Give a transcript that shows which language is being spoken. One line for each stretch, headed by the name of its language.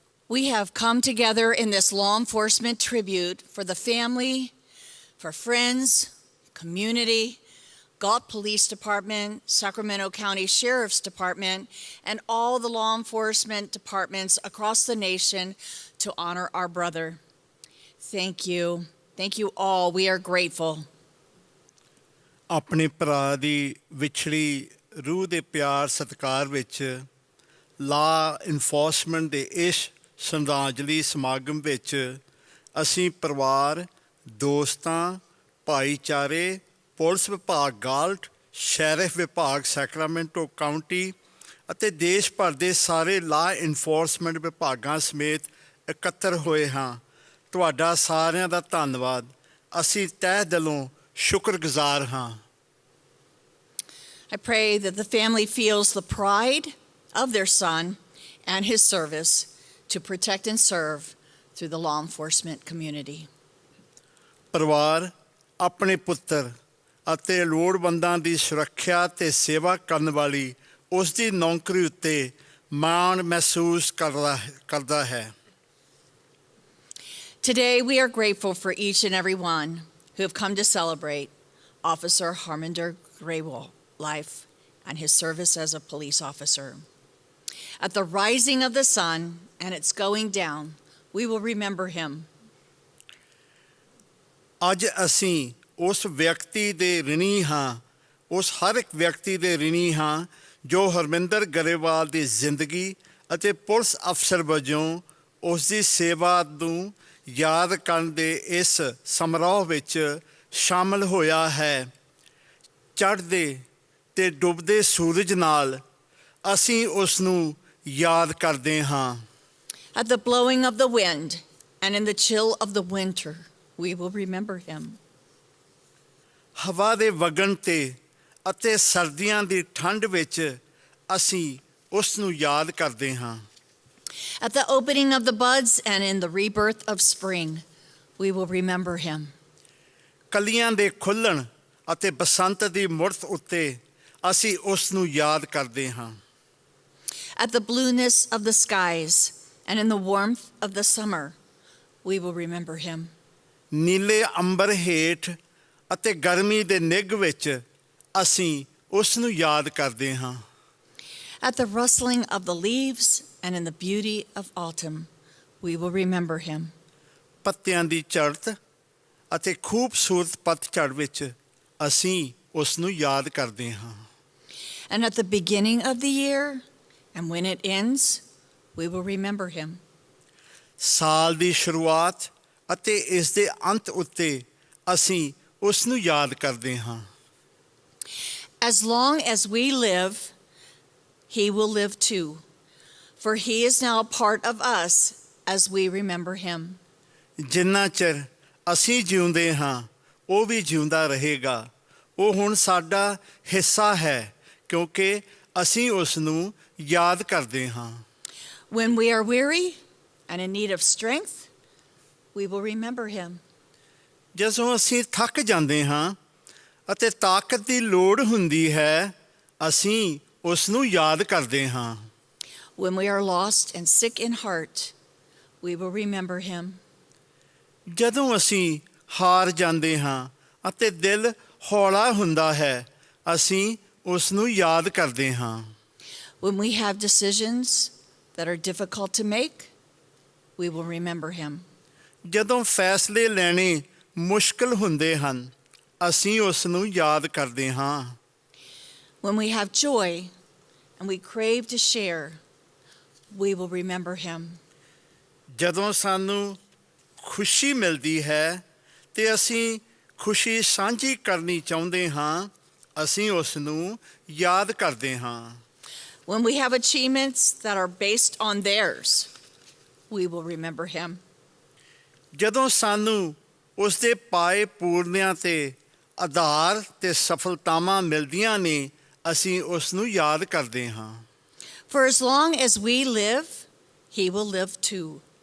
English: We have come together in this law enforcement tribute for the family, for friends, community, Galt Police Department, Sacramento County Sheriff's Department, and all the law enforcement departments across the nation to honor our brother. Thank you. Thank you all. We are grateful.
Punjabi: ਆਪਣੇ ਭਰਾ ਦੀ ਵਿਛੜੀ ਰੂਹ ਦੇ ਪਿਆਰ ਸਤਿਕਾਰ ਵਿੱਚ ਲਾ enforcement ਦੇ ਇਸ ਸ਼ਰਧਾਂਜਲੀ ਸਮਾਗਮ ਵਿੱਚ ਅਸੀਂ ਪਰਿਵਾਰ, ਦੋਸਤਾਂ, ਭਾਈਚਾਰੇ, ਪੁਲਿਸ ਵਿਭਾਗ ਗਾਲਟ, ਸ਼ੈਰਿਫ ਵਿਭਾਗ ਸੈਕਰਾਮੈਂਟੋ ਕਾਉਂਟੀ ਅਤੇ ਦੇਸ਼ ਭਰ ਦੇ ਸਾਰੇ ਲਾ ਇਨਫੋਰਸਮੈਂਟ ਵਿਭਾਗਾਂ ਸਮੇਤ ਇਕੱਤਰ ਹੋਏ ਹਾਂ। ਤੁਹਾਡਾ ਸਾਰਿਆਂ ਦਾ ਧੰਨਵਾਦ। ਅਸੀਂ ਤਹਿ ਦਿਲੋਂ ਸ਼ੁਕਰਗੁਜ਼ਾਰ ਹਾਂ।
English: I pray that the family feels the pride of their son and his service to protect and serve through the law enforcement community.
Punjabi: ਪਰਿਵਾਰ ਆਪਣੇ ਪੁੱਤਰ ਅਤੇ ਲੋੜਵੰਦਾਂ ਦੀ ਸੁਰੱਖਿਆ ਤੇ ਸੇਵਾ ਕਰਨ ਵਾਲੀ ਉਸ ਦੀ ਨੌਕਰੀ ਉੱਤੇ ਮਾਣ ਮਹਿਸੂਸ ਕਰਦਾ ਹੈ।
English: Today, we are grateful for each and every one who have come to celebrate Officer Harminder Graywall's life and his service as a police officer. At the rising of the sun and its going down, we will remember him.
Punjabi: ਅੱਜ ਅਸੀਂ ਉਸ ਵਿਅਕਤੀ ਦੇ ਰਿਣੀ ਹਾਂ, ਉਸ ਹਰ ਇੱਕ ਵਿਅਕਤੀ ਦੇ ਰਿਣੀ ਹਾਂ ਜੋ ਹਰਮਿੰਦਰ ਗਰੇਵਾਲ ਦੀ ਜ਼ਿੰਦਗੀ ਅਤੇ ਪੁਲਿਸ ਅਫਸਰ ਵਜੋਂ ਉਸ ਦੀ ਸੇਵਾ ਨੂੰ ਯਾਦ ਕਰਨ ਦੇ ਇਸ ਸਮਾਰੋਹ ਵਿੱਚ ਸ਼ਾਮਲ ਹੋਇਆ ਹੈ। ਚੜ੍ਹਦੇ ਤੇ ਡੁੱਬਦੇ ਸੂਰਜ ਨਾਲ ਅਸੀਂ ਉਸ ਨੂੰ ਯਾਦ ਕਰਦੇ ਹਾਂ।
English: At the blowing of the wind and in the chill of the winter, we will remember him.
Punjabi: ਹਵਾ ਦੇ ਵਗਣ ਤੇ ਅਤੇ ਸਰਦੀਆਂ ਦੀ ਠੰਡ ਵਿੱਚ ਅਸੀਂ ਉਸ ਨੂੰ ਯਾਦ ਕਰਦੇ ਹਾਂ।
English: At the opening of the buds and in the rebirth of spring, we will remember him.
Punjabi: ਕਲੀਆਂ ਦੇ ਖੁੱਲ੍ਹਣ ਅਤੇ ਬਸੰਤ ਦੀ ਮੁੜਤ ਉੱਤੇ ਅਸੀਂ ਉਸ ਨੂੰ ਯਾਦ ਕਰਦੇ ਹਾਂ।
English: At the blueness of the skies and in the warmth of the summer, we will remember him.
Punjabi: ਨੀਲੇ ਅੰਬਰ ਹੇਠ ਅਤੇ ਗਰਮੀ ਦੇ ਨਿੱਘ ਵਿੱਚ ਅਸੀਂ ਉਸ ਨੂੰ ਯਾਦ ਕਰਦੇ ਹਾਂ।
English: At the rustling of the leaves and in the beauty of autumn, we will remember him.
Punjabi: ਪੱਤਿਆਂ ਦੀ ਝੜਤ ਅਤੇ ਖੂਬਸੂਰਤ ਪਤਝੜ ਵਿੱਚ ਅਸੀਂ ਉਸ ਨੂੰ ਯਾਦ ਕਰਦੇ ਹਾਂ।
English: And at the beginning of the year, and when it ends, we will remember him.
Punjabi: ਸਾਲ ਦੀ ਸ਼ੁਰੂਆਤ ਅਤੇ ਇਸ ਦੇ ਅੰਤ ਉੱਤੇ ਅਸੀਂ ਉਸ ਨੂੰ ਯਾਦ ਕਰਦੇ ਹਾਂ।
English: As long as we live, he will live too, for he is now a part of us as we remember him.
Punjabi: ਜਿੰਨਾ ਚਿਰ ਅਸੀਂ ਜਿਉਂਦੇ ਹਾਂ ਉਹ ਵੀ ਜਿਉਂਦਾ ਰਹੇਗਾ। ਉਹ ਹੁਣ ਸਾਡਾ ਹਿੱਸਾ ਹੈ ਕਿਉਂਕਿ ਅਸੀਂ ਉਸ ਨੂੰ ਯਾਦ ਕਰਦੇ ਹਾਂ।
English: When we are weary and in need of strength, we will remember him.
Punjabi: ਜਦੋਂ ਅਸੀਂ ਥੱਕ ਜਾਂਦੇ ਹਾਂ ਅਤੇ ਤਾਕਤ ਦੀ ਲੋੜ ਹੁੰਦੀ ਹੈ ਅਸੀਂ ਉਸ ਨੂੰ ਯਾਦ ਕਰਦੇ ਹਾਂ।
English: When we are lost and sick in heart, we will remember him.
Punjabi: ਜਦੋਂ ਅਸੀਂ ਹਾਰ ਜਾਂਦੇ ਹਾਂ ਅਤੇ ਦਿਲ ਹੌਲਾ ਹੁੰਦਾ ਹੈ ਅਸੀਂ ਉਸ ਨੂੰ ਯਾਦ ਕਰਦੇ ਹਾਂ।
English: When we have decisions that are difficult to make, we will remember him.
Punjabi: ਜਦੋਂ ਫੈਸਲੇ ਲੈਣੇ ਮੁਸ਼ਕਲ ਹੁੰਦੇ ਹਨ ਅਸੀਂ ਉਸ ਨੂੰ ਯਾਦ ਕਰਦੇ ਹਾਂ।
English: When we have joy and we crave to share, we will remember him.
Punjabi: ਜਦੋਂ ਸਾਨੂੰ ਖੁਸ਼ੀ ਮਿਲਦੀ ਹੈ ਤੇ ਅਸੀਂ ਖੁਸ਼ੀ ਸਾਂਝੀ ਕਰਨੀ ਚਾਹੁੰਦੇ ਹਾਂ ਅਸੀਂ ਉਸ ਨੂੰ ਯਾਦ ਕਰਦੇ ਹਾਂ।
English: When we have achievements that are based on theirs, we will remember him.
Punjabi: ਜਦੋਂ ਸਾਨੂੰ ਉਸ ਦੇ ਪਾਏ ਪੂਰਨਿਆਂ ਤੇ ਆਧਾਰ ਤੇ ਸਫਲਤਾਵਾਂ ਮਿਲਦੀਆਂ ਨੇ ਅਸੀਂ ਉਸ ਨੂੰ ਯਾਦ ਕਰਦੇ ਹਾਂ।
English: For as long as we live, he will live too.